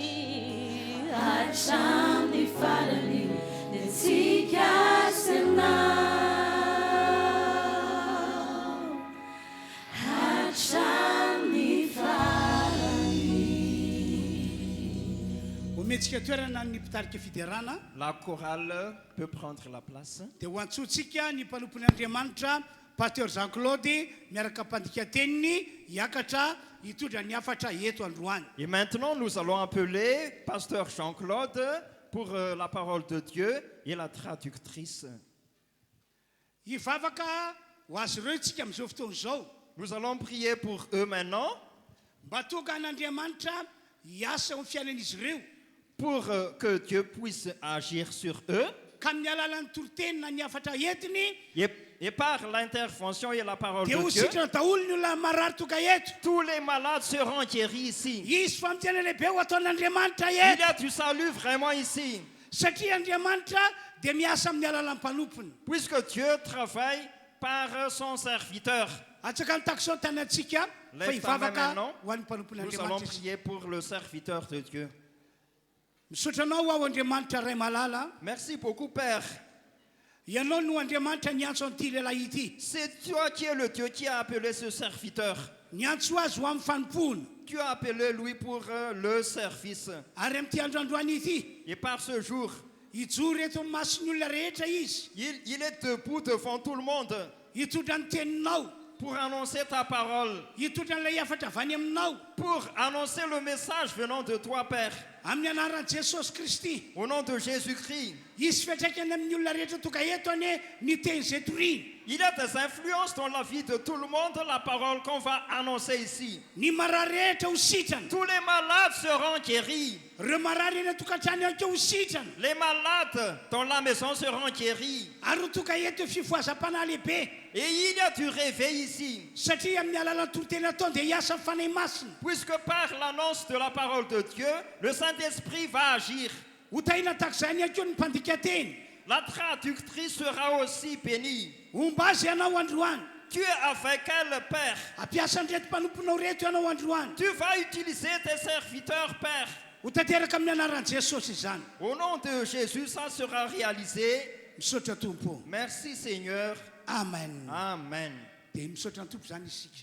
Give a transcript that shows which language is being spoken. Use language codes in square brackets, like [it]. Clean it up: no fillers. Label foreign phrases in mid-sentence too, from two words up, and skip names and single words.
[mg] hatramin'ny farany netsika sy anao hatramin'ny farany. Ometsika toerana ny mpitarika fiderana [fr] La chorale peut prendre la place. [mg] dia ho antsotsika ny mpanompon'ny Andriamanitra pasteur Jean-Claude miaraka mpandika teniny hiakatra hitondra ny hafatra eto androany. [fr] Et maintenant, nous allons appeler pasteur Jean-Claude pour la parole de Dieu et la traductrice. [mg] Hivavaka ho azy ireo tsika amin'izao fotoana izao [fr] Nous allons prier pour eux maintenant, [mg] mba tonga an'Andriamanitra hiasa amin'ny fiainan'izy ireo [fr] pour que Dieu puisse agir sur eux. [mg] ka amin'ny alalan'ny torotenina ny hafatra entiny [fr] Et par l'intervention et la parole [mg] dia [fr] de [mg] ho [fr] Dieu, [mg] sitrana daholo ny olona marary tonga eto. [fr] tous les malades seront guéris ici. [mg] Izy famitiana lehibe ho ataon'Andriamanitra [fr] Il y [mg] eto [fr] a du salut vraiment ici, [mg] satria Andriamanitra dia miasa amin'ny alalan'ny mpanompony. [fr] puisque Dieu travaille par son serviteur. [mg] Atsaka nitako sao tany antsika fa [fr] Lève ta main [mg] hivavaka [fr] maintenant. [mg] ho an'ny mpanompony [fr] Nous allons [mg] Andriamanitra. [fr] prier pour le serviteur de Dieu. [mg] Misotranao ao Andriamanitra ray malala, [fr] Merci beaucoup, Père. [mg] ianao no Andriamanitra niantso an'ity lehilahy ity. [fr] C'est toi qui es le Dieu qui a appelé ce serviteur. [mg] Niantso azy ho amin'ny fanompona [fr] Tu as appelé lui pour le service. [mg] ary amin'ity androandroany ity [fr] Et par ce jour, [mg] hijoro eto amin'ny mason'ny olona rehetra izy [fr] il est debout devant tout le monde [mg] hitondra ny teninao, [fr] pour annoncer ta parole, [mg] hitondra n'ilay hafatra avy any aminao [fr] pour annoncer le message venant de toi, Père. [mg] amin'ny anaran'i Jesosy Kristy. [fr] Au nom de Jésus-Christ, [mg] Izy fiantraikany amin'ny olona rehetra tonga eto ane ny teny izay toriny. [fr] il y a des influences dans la vie de tout le monde, la parole qu'on va annoncer ici. [mg] Ny marary rehetra ho sitrana, [fr] Tous les malades seront guéris. [mg] ireo marary eny an-tokantrano ihany koa ho sitrana, [fr] Les malades dans la maison seront guéris. [mg] ary ho tonga eto fifoazam-panahy lehibe [fr] Et il y a du réveil ici, [mg] satria amin'ny alalan'ny toroteny ataony dia hiasa amin'ny fanahy masina. [fr] puisque par l'annonce de la parole de Dieu, le Saint-Esprit va agir. [mg] Ho tahina tahaka izany ihany koa ny mpandika teny. [fr] La traductrice sera aussi bénie. [mg] Omba azy ianao androany, [fr] Tu es avec elle, Père. [mg] ampiasa ny reto mpanomponao reto ianao androany. [fr] Tu vas utiliser tes serviteurs, Père. [mg] Ho tanteraka amin'ny anaran'i Jesosy izany. [fr] Au nom de Jésus, ça sera réalisé. [mg] Misaotra tompo. [fr] Merci, Seigneur. Amen. Amen. [mg] Dia misaotra ny tompo izany isika.